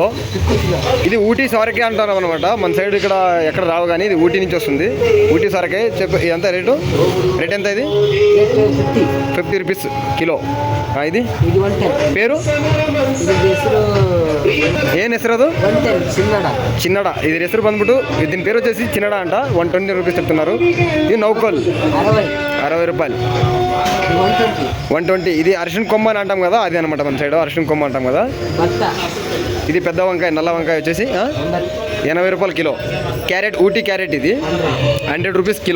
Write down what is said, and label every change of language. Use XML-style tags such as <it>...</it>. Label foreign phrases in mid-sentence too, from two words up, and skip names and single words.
<te>ఇది ఊటీ సొరకాయ అంటారు అనమాట. మన సైడ్ ఇక్కడ ఎక్కడ రావు కానీ ఇది ఊటీ నుంచి వస్తుంది. ఊటీ సొరకాయ ఎంత రేటు ఎంత? ఇది 50 రూపీస్ కిలో. ఇది పేరు ఏం ಹೆಸರು? ಅದು చిన్నడ. ఇది</te> <kn>ಹೆಸರು ಬಂದ್ಬಿಟ್ಟು</kn> <te>దీని పేరు వచ్చేసి చిన్నడ అంట. 120 రూపీస్ చెప్తున్నారు. ఇది నౌకల్ 60 రూపాయలు. 120. ఇది అరిశిన కొమ్మ అని అంటాం కదా, అది అనమాట. మన సైడ్ అరిశిన కొమ్మ అంటాం కదా. ఇది పెద్ద వంకాయ, నల్ల వంకాయ వచ్చేసి 80 రూపాయలు కిలో. క్యారెట్, ఊటీ క్యారెట్ ఇది 100 రూపీస్ కిలో.</te>